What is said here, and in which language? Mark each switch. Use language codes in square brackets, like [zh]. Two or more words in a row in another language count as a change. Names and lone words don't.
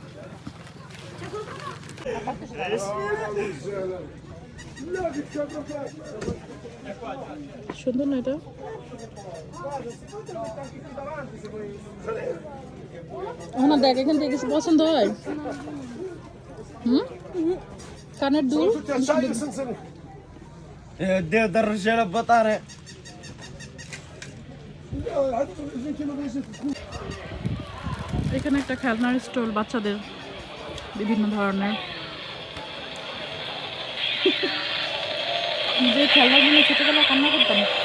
[bn] সুন্দর না এটা? না দেখ, এখান থেকে কিছু পছন্দ হয়? কানের দুল [it] Devo dar a votare. [bn] এখানে একটা খেলনার স্টল, বাচ্চাদের বিভিন্ন ধরনের যে খেলনাগুলো ছোটবেলায় কান্না করতাম।